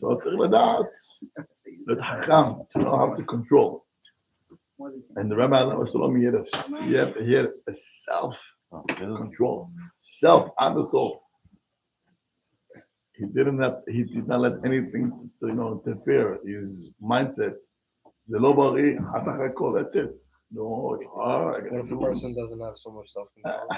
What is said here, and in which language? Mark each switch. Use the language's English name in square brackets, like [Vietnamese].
[English] So [Hebrew] צריך לדעת, להיות חכם, [English] to know how to control. And the Rabbi Shalom, he had a self-control. Self, I'm the soul. He did not let anything, interfere. His mindset. [Hebrew] זה לא בריא, [English] that's it. No, What if a person doesn't have so much self-control?